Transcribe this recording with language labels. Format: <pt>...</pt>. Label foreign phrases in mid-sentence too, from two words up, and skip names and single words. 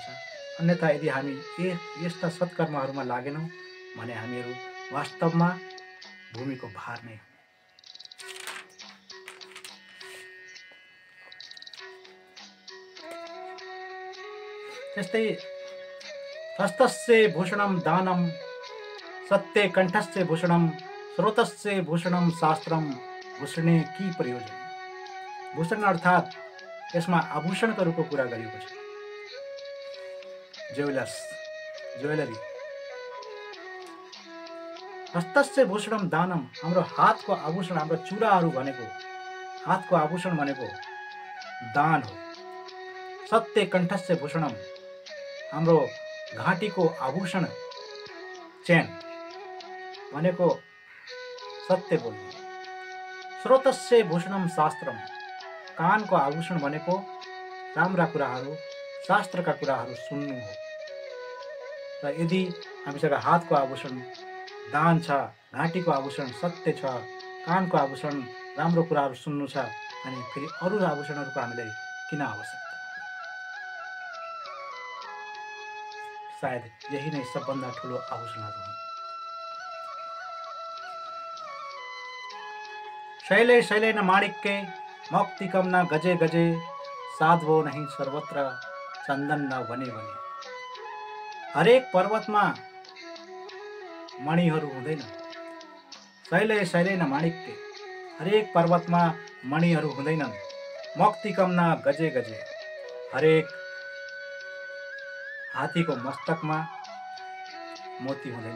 <ne>अन्यथा यदि हामी यस्ता सत्कर्महरूमा लागेनौँ भने हामीहरू वास्तवमा भूमिको भार नै हो।</ne> <sa>त्यस्तै हस्तस्य भूषणम दानम, सत्य कण्ठस्य भूषणम, स्रोतस्य भूषणम शास्त्रम, भूषणे की प्रयोजन।</sa> <ne>भूषण अर्थात् यसमा आभूषणहरूको कुरा गरिएको छ, ज्वेलरी।</ne> <sa>हस्तस्य भूषणम दानम,</sa> <ne>हाम्रो हातको आभूषण, हाम्रो चुराहरू भनेको, हातको आभूषण भनेको दान हो।</ne> <sa>सत्य कण्ठस्य भूषणम,</sa> <ne>हाम्रो घाँटीको आभूषण चेन भनेको सत्य बोल्नु।</ne> <sa>स्रोतस्य भूषणम शास्त्रम,</sa> <ne>कानको आभूषण भनेको राम्रा कुराहरू, शास्त्रका कुराहरू सुन्नु हो। र यदि हामीसँग हातको आभूषण दान छ, घाँटीको आभूषण सत्य छ, कानको आभूषण राम्रो कुराहरू सुन्नु छ, अनि फेरि अरू आभूषणहरूको हामीलाई किन आवश्यकता? सायद यही नै सबभन्दा ठुलो आभूषणहरू हुन्।</ne> <sa>शैले शैले न माणिक्य, मौक्तिकम न गजे गजे, साधवो नहीं सर्वत्र, चन्दन न भने भने।</sa> <ne>हरेक पर्वतमा मणिहरू हुँदैन।</ne> <sa>शैले शैले न माणिक्य,</sa> <ne>हरेक पर्वतमा मणिहरू हुँदैनन्।</ne> <sa>मौक्तिकम न गजे गजे,</sa> <ne>हरेक हात्तीको मस्तकमा मोती हुँदैन।</ne>